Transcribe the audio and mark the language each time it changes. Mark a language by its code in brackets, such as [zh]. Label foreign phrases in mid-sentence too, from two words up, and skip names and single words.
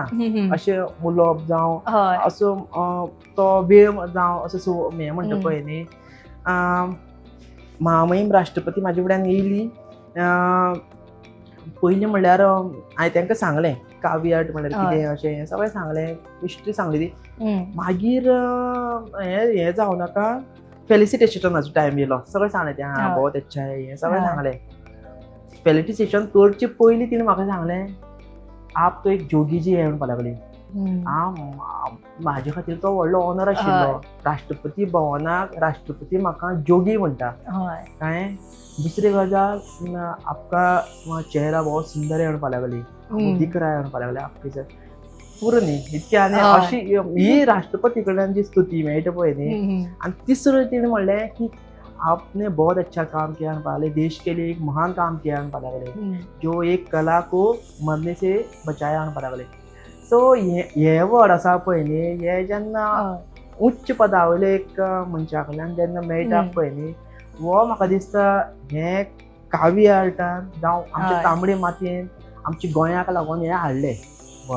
[kok] अशें उलोवप जावं असो तो वेळ जावं असो हें म्हणटा पळय न्ही, महामहीम राष्ट्रपती म्हाजे फुड्यान येयली. पयलीं म्हणल्यार हांवें तांकां सांगलें कावी आर्ट म्हणल्यार कितें अशें सगळें सांगलें, हिस्ट्री सांगली ती. मागीर हें जावं नाका, फेलिसिटेशनाचो टायम येयलो, सगळें सांगलें तें [hi] बहुत अच्छा [kok] हें सगळें सांगलें. फेलिसिटेशन करचे पयलीं तिणें म्हाका सांगलें, [hi] आप तो एक जोगी जी है [kok] म्हणपा लागली. म्हाजे खातीर तो व्हडलो ऑनर आशिल्लो. राष्ट्रपती भवनाक राष्ट्रपती म्हाका जोगी म्हणटा, कळ्ळें. दुसरी गजाल, [hi] आपका चेहरा बहुत सुंदर है [kok] म्हणपा लागली, [hi] दिख रहा है [kok] म्हणपा लागली. आपली पुरो न्ही इतकें. आनी अशी ही राष्ट्रपती कडल्यान जी स्तुती मेळटा पळय न्ही. आनी तिसरें तिणें म्हणलें की [hi] आपने बहुत अच्छा काम किया [kok] म्हणपा लागले, [hi] देश के लिए एक महान काम किया [kok] म्हणपा लागले, [hi] जो एक कला को मरने से बचाया [kok] म्हणपा लागले. सो हे वर्ड आसा पळय न्ही, हे जेन्ना उच्च पदा वयले एक मनशा कडल्यान जेन्ना मेळटा पळय न्ही, हो म्हाका दिसता हे कावी आर्टान जावं आमच्या हय. तांबडी मातयेन आमच्या गोंयाक लागून हे हाडले व्हड.